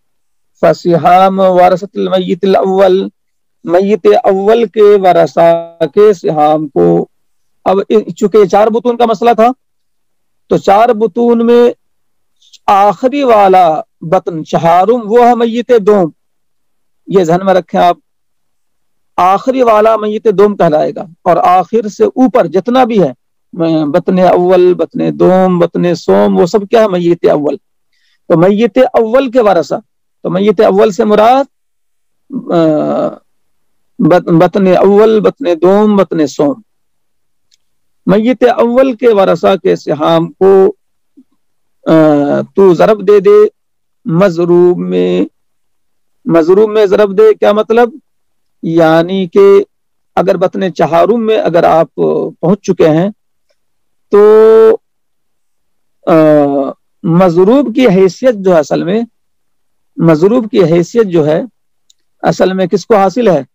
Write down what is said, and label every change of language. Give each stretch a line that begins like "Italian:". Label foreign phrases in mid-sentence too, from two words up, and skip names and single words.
Arabic: فسہام ورثۃ المیت الاول،
Urdu: میت اول کے ورثہ کے سہام کو، اب چونکہ 4 بطون کا مسئلہ تھا تو 4 بطون میں آخری والا بطن چہارم وہ ہے میت دوم، یہ ذہن میں رکھیں آپ، آخری والا میت دوم کہلائے گا، اور آخر سے اوپر جتنا بھی ہے بطن اول، بطن دوم، بطن سوم، وہ سب کیا ہے؟ میت اول۔ تو میت اول کے ورثہ، تو میت اول سے مراد بطن اول، بطن دوم، بطن سوم۔ میت اول کے ورثہ کے سہام کو تو ضرب دے دے مضروب میں، مضروب میں ضرب دے، کیا مطلب؟ یعنی کہ اگر بطن چہارم میں اگر آپ پہنچ چکے ہیں تو مضروب کی حیثیت جو ہے اصل میں، مضروب کی حیثیت جو ہے اصل میں کس کو حاصل ہے؟